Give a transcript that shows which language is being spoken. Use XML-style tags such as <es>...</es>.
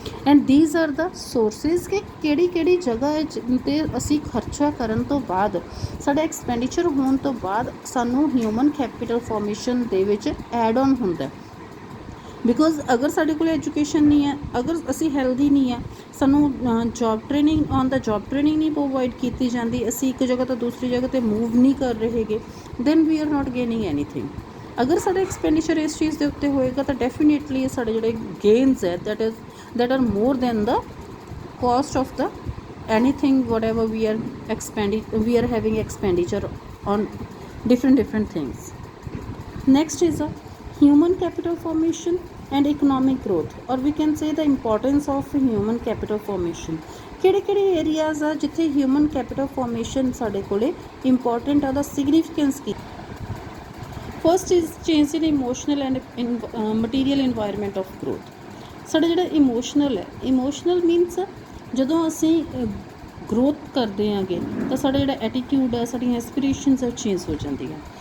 <en>and these are the sources</en> <pa>ਕਿ ਕਿਹੜੀ ਜਗ੍ਹਾ ਹੈ 'ਤੇ ਅਸੀਂ ਖਰਚਾ ਕਰਨ ਤੋਂ ਬਾਅਦ, ਸਾਡਾ ਐਕਸਪੈਂਡੀਚਰ ਹੋਣ ਤੋਂ ਬਾਅਦ ਸਾਨੂੰ ਹਿਊਮਨ ਕੈਪੀਟਲ ਫਾਰਮੇਸ਼ਨ ਦੇ ਵਿੱਚ ਐਡ ਔਨ ਹੁੰਦਾ। ਬਿਕੋਜ਼ ਅਗਰ ਸਾਡੇ ਕੋਲ ਐਜੂਕੇਸ਼ਨ ਨਹੀਂ ਹੈ, ਅਗਰ ਅਸੀਂ ਹੈਲਦੀ ਨਹੀਂ ਹੈ, ਸਾਨੂੰ job training on ਦਾ job training ਨਹੀਂ ਪ੍ਰੋਵਾਈਡ ਕੀਤੀ ਜਾਂਦੀ, ਅਸੀਂ ਇੱਕ ਜਗ੍ਹਾ ਤੋਂ ਦੂਸਰੀ ਜਗ੍ਹਾ 'ਤੇ ਮੂਵ ਨਹੀਂ ਕਰ ਰਹੇ ਹੈਗੇ,</pa> <en>Then we are not gaining anything.</en> <pa>ਅਗਰ ਸਾਡਾ ਐਕਸਪੈਂਡੀਚਰ ਇਸ ਚੀਜ਼ ਦੇ ਉੱਤੇ ਹੋਏਗਾ ਤਾਂ ਡੈਫੀਨੇਟਲੀ ਸਾਡੇ ਜਿਹੜੇ ਗੇਨਸ ਹੈ</pa> <en>that are more than the cost of the anything whatever we are having expenditure on different things. Next is a human capital formation and economic growth, or we can say the importance of human capital formation.</en> <pa>ਕਿਹੜੇ areas ਆ ਜਿੱਥੇ human capital formation ਸਾਡੇ ਕੋਲੇ important ਆ, ਉਹਦਾ significance Ki.</pa> <en>First is change in emotional and material environment of growth.</en> <pa>ਸਾਡਾ ਜਿਹੜਾ emotional means ਜਦੋਂ ਅਸੀਂ ਗਰੋਥ ਕਰਦੇ ਆਂਗੇ ਤਾਂ ਸਾਡਾ ਜਿਹੜਾ ਐਟੀਟਿਊਡ ਹੈ, ਸਾਡੀਆਂ ਐਸਪੀਰੇਸ਼ਨਸ ਹੈ, ਚੇਂਜ ਹੋ ਜਾਂਦੀਆਂ।</pa>